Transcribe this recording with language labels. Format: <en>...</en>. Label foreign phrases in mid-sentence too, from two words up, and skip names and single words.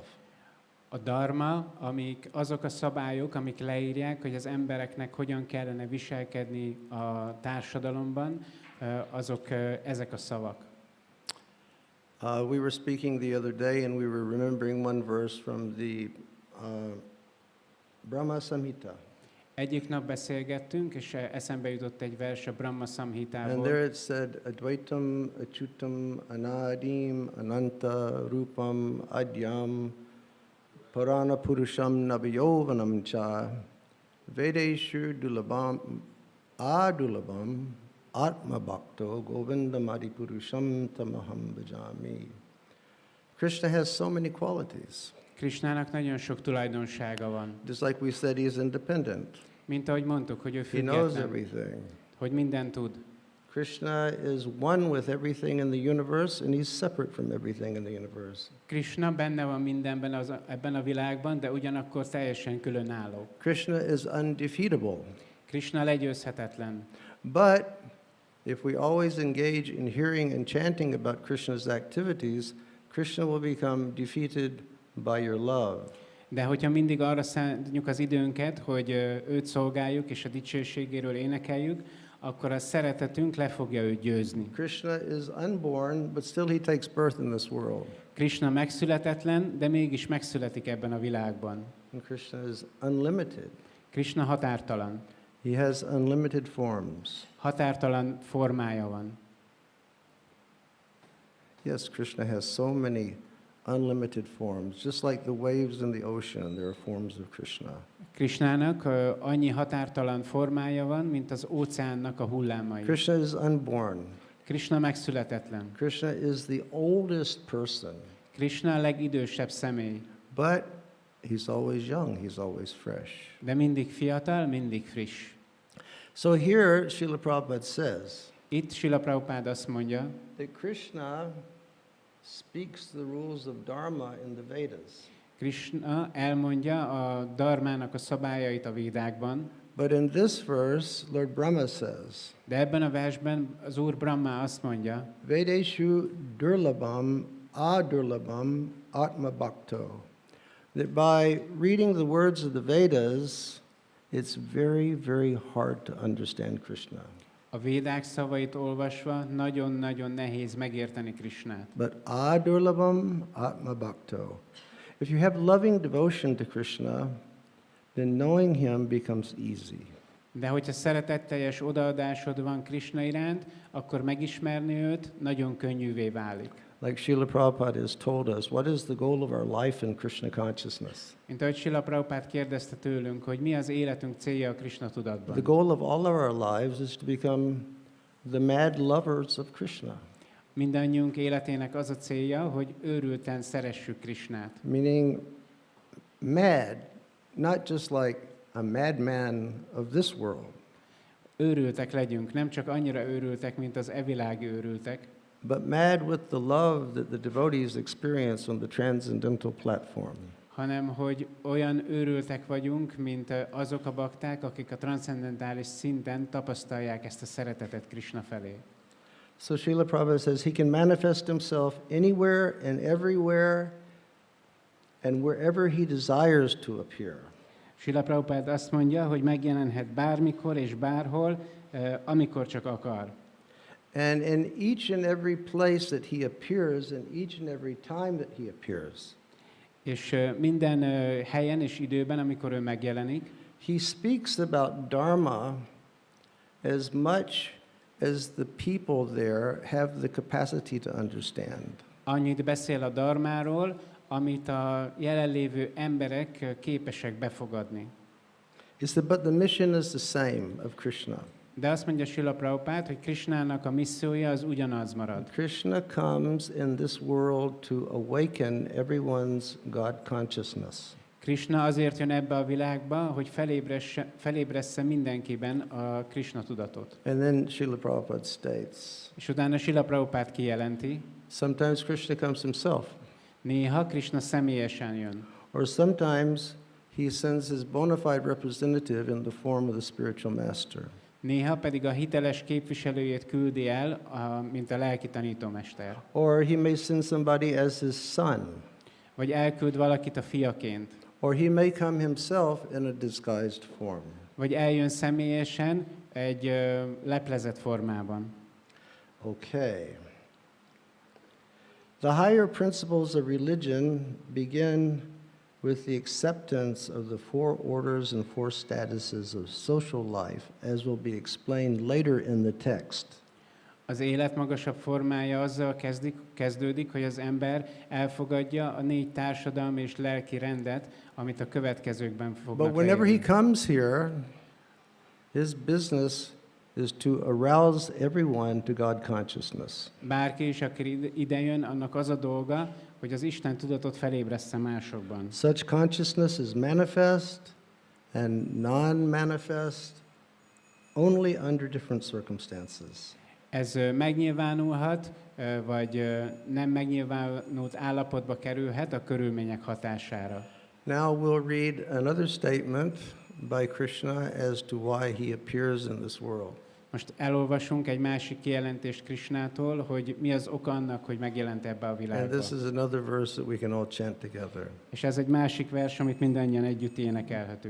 <hu>A dharma, amik azok a szabályok, amik leírják, hogy az embereknek hogyan kellene viselkedni a társadalomban, azok ezek a szavak.</hu> <en>We were speaking the other day, and we were remembering one verse from the Brahma Samhita.</en> <hu>Egyik nap beszélgettünk, és eszembe jutott egy vers a Brahma</hu> <en>And</en> <hu>Samhitából.</hu> <en>there it said,</en> <sa>Advaitam, Achutam, Anadim, Ananta, Rupam, Adyam, Parana Purusham, Nabiyovanam cha, Vedeshu Dulabam, Adulabam, Atma Bhakto, Govinda Purusham Tamaham Bhajami.</sa> <en>Krishna has so many qualities.</en> <hu>Krishnának nagyon sok tulajdonsága van.</hu> <en>Just like we said, he is independent.</en> <hu>Mint ahogy mondtuk, hogy ő</hu> <en>He knows</en> <hu>független,</hu> <en>everything.</en> <hu>hogy mindent tud.</hu> <en>Krishna is one with everything in the universe, and he's separate from everything in the universe.</en> <hu>Krishna benne van mindenben ebben a világban, de ugyanakkor teljesen különálló.</hu> <en>Krishna is undefeatable.</en> <hu>Krishna legyőzhetetlen.</hu> <en>But if we always engage in hearing and chanting about Krishna's activities, Krishna will become defeated by your love.</en> <hu>De hogyha mindig arra szánjuk az időnket, hogy őt szolgáljuk és a dicsőségéről énekeljük, akkor a szeretetünk le fogja őt győzni.</hu> <en>Krishna is unborn, but still he takes birth in this world.</en> <hu>Krishna megszületetlen, de mégis megszületik ebben a világban.</hu> <en>And Krishna is unlimited.</en> <hu>Krishna határtalan.</hu> <en>He has unlimited forms.</en> <hu>Határtalan formája van.</hu> <en>Yes, Krishna has so many unlimited forms. Just like the waves in the ocean, there are forms of Krishna.</en> <hu>Krishnának annyi határtalan formája van, mint az óceánnak a hullámai.</hu> <en>Krishna is unborn.</en> <hu>Krishna megszületetlen.</hu> <en>Krishna is the oldest person.</en> <hu>Krishna a legidősebb személy.</hu> <en>But he's always young, he's always fresh.</en> <hu>De mindig fiatal, mindig friss.</hu> <en>So here, Srila Prabhupada says</en> <hu>Itt Srila Prabhupada azt mondja,</hu> <en>that Krishna speaks the rules of Dharma in the Vedas.</en> <hu>Krishna elmondja a dharmának a szabályait a védákban,</hu> <en>But in this verse, Lord Brahma says,</en> <hu>de ebben a versben az Úr Brahma azt mondja,</hu> <sa>Vedeshu durlabam adurlabam atma bhakto.</sa> <en>That by reading the words of the Vedas it's very, very hard to understand Krishna.</en> <hu>A védák szavait olvasva nagyon-nagyon nehéz megérteni Krisnát.</hu> <sa>But adurlabam atma bhakto.</sa> <en>If you have loving devotion to Krishna, then knowing him becomes easy.</en> <hu>De hogyha szeretetteljes odaadásod van Krisna iránt, akkor megismerni őt nagyon könnyűvé válik.</hu> <en>Like Srila Prabhupada has told us, what is the goal of our life in Krishna consciousness?</en> <hu>Mint ahogy Srila Prabhupád kérdezte tőlünk, hogy mi az életünk célja a Krisna tudatban.</hu> <en>The goal of all of our lives is to become the mad lovers of Krishna.</en> <hu>Mindannyiunk életének az a célja, hogy őrülten szeressük Krisnát.</hu> <en>Meaning mad, not just like a madman of this world,</en> <hu>Őrültek legyünk, nem csak annyira őrültek, mint az evilági őrültek,</hu> <en>but mad with the love that the devotees experience on the transcendental platform.</en> <hu>hanem hogy olyan őrültek vagyunk, mint azok a bakták, akik a transzcendentális szinten tapasztalják ezt a szeretetet Krisna felé.</hu> <en>So Srila Prabhupada says he can manifest himself anywhere and everywhere and wherever he desires to appear.</en> <hu>Srila Prabhupád azt mondja, hogy megjelenhet bármikor és bárhol, amikor csak akar.</hu> <en>And in each and every place that he appears, and each and every time that he appears,</en> <hu>És minden helyen és időben, amikor ő megjelenik,</hu> <en>he speaks about Dharma as much as the people there have the capacity to understand.</en> <hu>annyit beszél a dharmáról, amit a jelenlévő emberek képesek befogadni.</hu> <en>He said, but the mission is the same of Krishna.</en> <hu>De azt mondja Srila Prabhupád, hogy Krishnának a missziója az ugyanaz marad.</hu> <en>Krishna comes in this world to awaken everyone's God consciousness.</en> <hu>Krishna azért jön ebbe a világba, hogy felébressze mindenkiben a Krishna tudatot.</hu> <en>And then Srila Prabhupada states,</en> <hu>És utána Srila Prabhupád kijelenti,</hu> <en>sometimes Krishna comes himself,</en> <hu>néha Krishna személyesen jön.</hu> <en>or sometimes he sends his bona fide representative in the form of the spiritual master.</en> <hu>Néha pedig a hiteles képviselőjét küldi el, mint a lelki tanítómester.</hu> <en>Or he may send somebody as his son.</en> <hu>Vagy elküld valakit a fiaként.</hu> <en>Or he may come himself in a disguised form.</en> <hu>Vagy eljön személyesen egy leplezett formában.</hu> <en>Okay. The higher principles of religion begin with the acceptance of the four orders and four statuses of social life, as will be explained later in the text.</en> <hu>Az élet magasabb formája azzal kezdődik, hogy az ember elfogadja a 4 társadalmi és lelki rendet, amit a következőkben fognak</hu> <en>But whenever he</en> <hu>leírni.</hu> <en>comes here, his business is to arouse everyone to God consciousness.</en> <hu>Bárki is, aki idejön, annak az a dolga, hogy az Isten tudatot felébressze másokban.</hu> <en>Such consciousness is manifest and non-manifest only under different circumstances.</en> <hu>Ez megnyilvánulhat, vagy nem megnyilvánult állapotba kerülhet a körülmények hatására.</hu> <en>Now we'll read another statement by Krishna as to why he appears in this world.</en> <hu>Most elolvasunk egy másik kijelentést Krishnától, hogy mi az oka annak, hogy megjelent ebbe a</hu> <en>And</en> <hu>világba.</hu> <en>this is another verse that we can all chant together.</en> <hu>És ez egy másik vers, amit mindannyian együtt énekelhetünk.</hu>